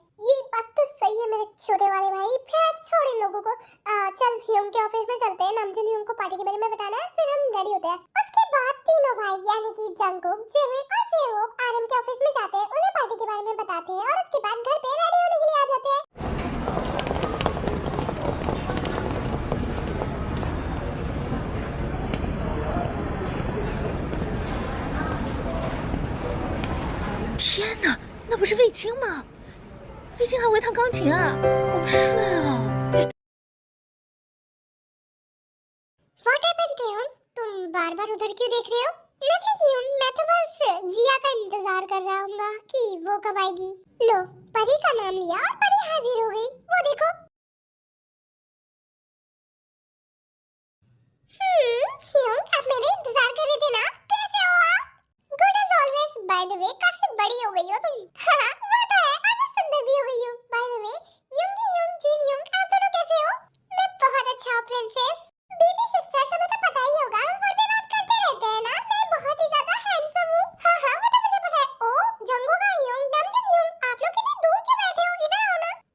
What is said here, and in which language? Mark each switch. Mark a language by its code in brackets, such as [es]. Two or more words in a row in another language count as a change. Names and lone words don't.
[hi] ये बात तो सही है मेरे छोटे वाले भाई। फिर छोड़ इन लोगों को, चल ह्यूम के ऑफिस में चलते हैं, नमजून ह्यूम को पार्टी के बारे में बताना है, फिर हम रेडी होते हैं। उसके बाद तीनों भाई यानी कि जंकुक, जिमिन और जेहोक आरएम के ऑफिस में जाते हैं, उन्हें पार्टी के बारे में बताते हैं, और उसके बाद घर पे रेडी होने के लिए आ जाते हैं। [zh] 天哪，那不是卫青吗？卫青还会弹钢琴啊，好帅啊！ [en] What happened ताeyong? [hi] तुम बार-बार उधर क्यों देख रहे हो? Nothing ह्यूम, मैं तो बस जिया का इंतजार कर रहा हूँगा कि वो कब आएगी। लो, परी का नाम लिया और परी हाजिर हो गई, वो देखो। ह्यूम, आप मेरा इंतजार कर रहे थे ना? कैसे हो आप? [en] Good as always. By the way, [hi] काफी बड़ी हो गई हो तुम। हाँ, वो तो है, और मैं सुंदर भी हो गई हूँ। [en] By the way, [hi] यूंगी ह्यूम, जिन ह्यूम, आप दोनों कैसे हो? मैं बहुत अच्छा हूँ प्रिंसेस। [en] baby sister, [hi] तुम्हें तो पता ही होगा, हम फोन पे बात करते रहते हैं ना, मैं बहुत ही ज्यादा हैंडसम हूँ। हाँ वो तो मुझे पता है। ओ जंगू का ह्यूम, नमजून ह्यूम, आप लोग कितनी दूर क्यों बैठे हो, इधर आओ ना।